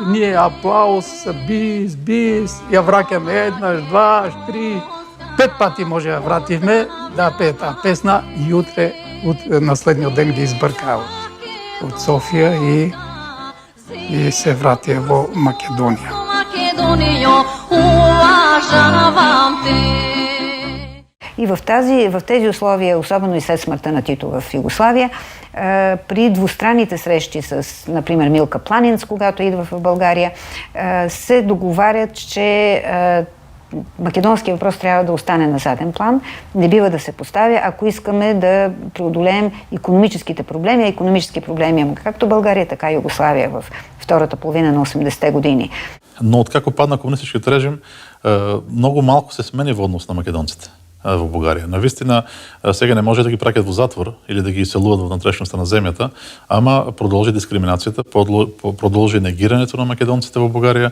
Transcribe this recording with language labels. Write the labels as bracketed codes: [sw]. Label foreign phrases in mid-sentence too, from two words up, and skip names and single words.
[mk] Ние аплауз, бис, ја враќаме еднаш, дваш, три, 5 пати може ја вративме да пее таа песна и утре на следниот ден ги избркаа од Софија и се вратија во Македонија. [bg] И в тези условия, особено и след смъртта на Тито в Югославия, при двустранните срещи с, например, Милка Планинц, когато идва в България, се договарят, че македонския въпрос трябва да остане на заден план, не бива да се поставя, ако искаме да преодолеем икономическите проблеми, а икономически проблеми има както България, така и Югославия в втората половина на 80-те години. [mk] Но откако падна комунистичкиот режим, многу малку се смени во однос на македонците. во Бугарија. Навистина, сега не може да ги праќат во затвор или да ги иселуваат во внатрешноста на земјата, ама продолжи дискриминацијата, продолжи негирањето на македонците во Бугарија.